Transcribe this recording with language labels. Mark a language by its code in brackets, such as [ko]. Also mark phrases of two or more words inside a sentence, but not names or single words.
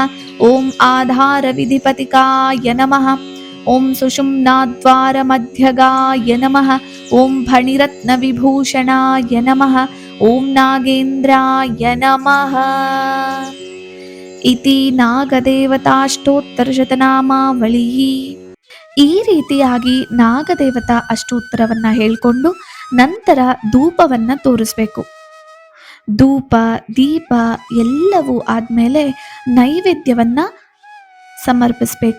[sa] ಓಂ ಆಧಾರವಿಧಿಪತಿಕಾಯ ನಮಃ. ಓಂ ಸುಷುಮ್ನಾದ್ವಾರಮಧ್ಯಗಾಯ ನಮಃ. ಓಂ ಫಣಿರತ್ನವಿಭೂಷಣಾಯ ನಮಃ. ಓಂ ನಾಗೇಂದ್ರಾಯ ನಮಃ. ಇತಿ ನಾಗದೇವತಾಷ್ಟೋತ್ತರಶತನಾಮಾವಳಿ. [kn] ಈ ರೀತಿಯಾಗಿ ನಾಗದೇವತಾ ಅಷ್ಟೋತ್ತರವನ್ನ ಹೇಳ್ಕೊಂಡು ನಂತರ ಧೂಪವನ್ನ ತೋರಿಸ್ಬೇಕು. ಧೂಪ ದೀಪ ಎಲ್ಲವೂ ಆದ್ಮೇಲೆ ನೈವೇದ್ಯವನ್ನ ಸಮರ್ಪಿಸಬೇಕು.